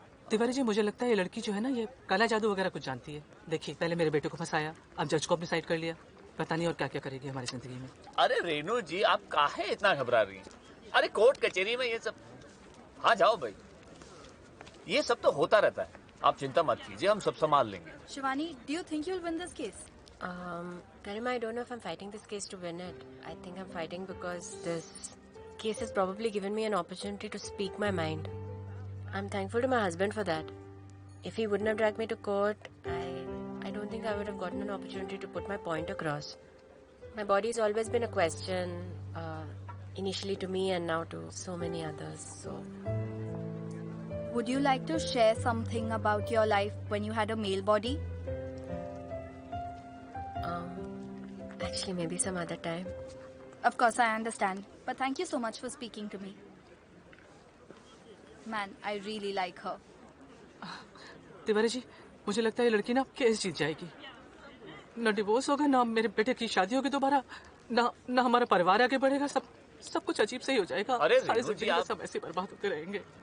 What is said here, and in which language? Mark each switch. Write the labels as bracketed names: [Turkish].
[Hindi] तिवारी जी, मुझे लगता है ये लड़की जो है ना, ये काला जादू वगैरह कुछ जानती है। देखिए, पहले मेरे बेटे को फंसाया, अब जज को अपनी साइड कर लिया। पता नहीं और क्या क्या करेगी हमारी जिंदगी में। अरे रेनू जी, आप काहे इतना घबरा रही हैं? अरे कोर्ट कचहरी में ये सब। हाँ जाओ भाई, ये सब तो होता रहता है, आप चिंता मत कीजिए, हम सब संभाल लेंगे। [English] Shivani, do you think you'll win this case? Karima, I don't know if I'm fighting this case to win it. I think I'm fighting because this case has probably given me an opportunity to speak my mind. I'm thankful to my husband for that. If he wouldn't have dragged me to court, I don't think I would have gotten an opportunity to put my point across. My body's always been a question, initially to me and now to so many others. So, Would you like to share something about your life when you had a male body? actually, maybe some other time. Of course, I understand. But thank you so much for speaking to me. Man, I really like her. [Hindi] Tiwari ji, मुझे लगता है ये लड़की ना case जीत जाएगी। ना divorce होगा, ना मेरे बेटे की शादी होगी दोबारा, ना हमारा परिवार आगे बढ़ेगा। सब कुछ अजीब से ही हो जाएगा। अरे सारी रेनू जी, जिंदगी में आप सब ऐसे बर्बाद होते रहेंगे।